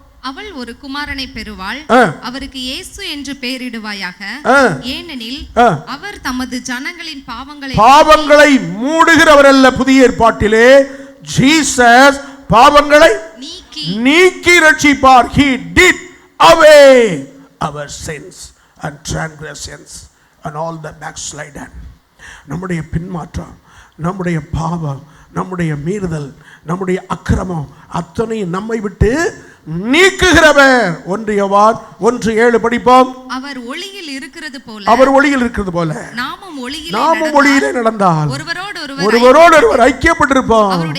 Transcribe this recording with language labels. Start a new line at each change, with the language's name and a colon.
Tamil: அவள் ஒரு குமாரனை பெறுவாள், அவருக்கு இயேசு என்று பெயரிடுவாயாக, ஏனெனில் அவர் தமது ஜனங்களின் பாவங்களை மூடுகிறவர் அல்ல. புதிய ஏற்பாட்டிலே ஜீசஸ் பாவங்களை நீக்கி ரட்சிப்பார்.
English: He did away our sins and transgressions and all the backsliding.
Tamil: நம்முடைய பின்மாற்றம், நம்முடைய பாவம், நம்முடைய மீறுதல், நம்முடைய அக்கிரமம் அத்தனையும் நம்மை விட்டு நீக்குகிறவர். 1 யோவான் 1:7 படிப்போம். அவர் ஒளியில் இருக்கிறது போல நாமும் ஒளியிலே நடந்தால் ஒருவரோடு ஒருவர் ஐக்கியப்பட்டிருப்போம்.